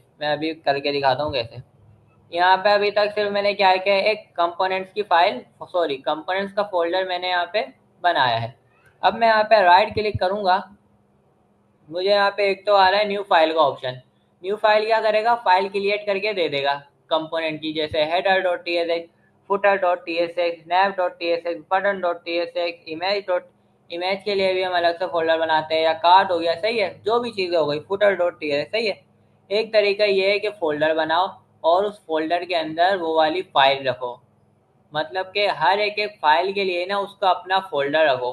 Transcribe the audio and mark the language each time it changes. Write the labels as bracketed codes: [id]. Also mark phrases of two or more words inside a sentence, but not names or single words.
[hi] मैं अभी करके दिखाता हूँ कैसे। यहाँ पे अभी तक सिर्फ मैंने क्या किया है, एक कंपोनेंट्स का फोल्डर मैंने यहाँ पे बनाया है। अब मैं यहाँ पे [en] right click [hi] करूँगा, मुझे यहाँ पे एक तो आ रहा है [en] new file [hi] का ऑप्शन। [en] new file [hi] क्या करेगा, [en] file create [hi] करके दे देगा कंपोनेंट की, जैसे header.tsx, footer.tsx, nav.tsx, button.tsx, इमेज के लिए भी हम अलग से फोल्डर बनाते हैं, या कार्ड हो गया, सही है। जो भी चीज़ें हो गई footer.tsx, सही है। एक तरीका ये है कि फोल्डर बनाओ और उस फोल्डर के अंदर वो वाली फाइल रखो। मतलब कि हर एक एक फाइल के लिए ना उसका अपना फोल्डर रखो।